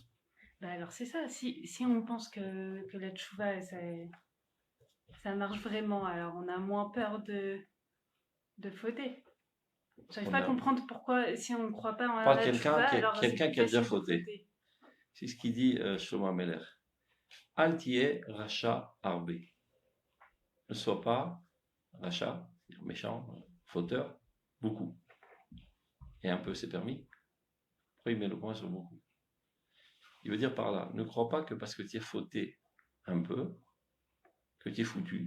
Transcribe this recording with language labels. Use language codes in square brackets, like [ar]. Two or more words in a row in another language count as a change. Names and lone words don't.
[fr] Bah alors c'est ça. Si on pense que la tchouva, ça marche vraiment, alors on a moins peur de fauter. J'arrive pas à comprendre pourquoi, si on ne croit pas en la tchouva, alors quelqu'un qui a déjà fauté. C'est ce qu'il dit Shlomo HaMelech. [he] אל תהי רשע הרבה. [fr] Ne sois pas racha, méchant, fauteur, beaucoup. Et un peu, c'est permis. Après, il met le point sur beaucoup. Il veut dire par là, ne crois pas que parce que tu as fauté un peu, que tu es foutu.